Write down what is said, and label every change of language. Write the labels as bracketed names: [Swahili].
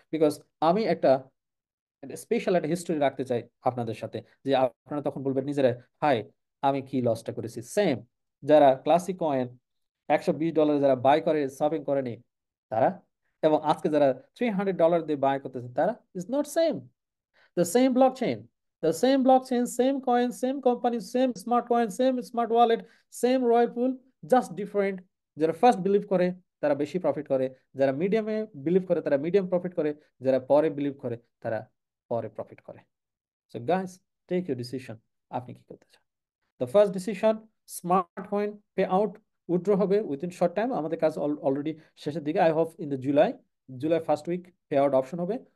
[Bangla] Because আমি একটা special একটা হিস্টোরি রাখতে চাই আপনাদের সাথে, যে আপনারা তখন বলবেন নিজেরা, হাই আমি কি লসটা করেছি। সেম যারা ক্লাসিক কয়েন $120 যারা বাই করে শপিং করেনি তারা, এবং আজকে যারা $300 দিয়ে বাই করতেছে তারা, [English] Is not same. The same blockchain, the same blockchain, same coin, same company, same smart coin, same smart wallet, same royal pool, just different. [Bangla] যারা ফার্স্ট বিলিভ করে তারা বেশি প্রফিট করে, যারা মিডিয়ামে বিলিভ করে তারা মিডিয়াম প্রফিট করে, যারা পরে বিলিভ করে তারা পরে প্রফিট করে। [English] so guys, take your decision, [Bangla] আপনি কি করতে চান। [English] the first decision, [Bangla] smart coin pay out withdraw হবে উইদিন শর্ট টাইম, আমাদের কাজ অলরেডি শেষের দিকে, [English] I hope in the July first week [Bangla] pay out option হবে।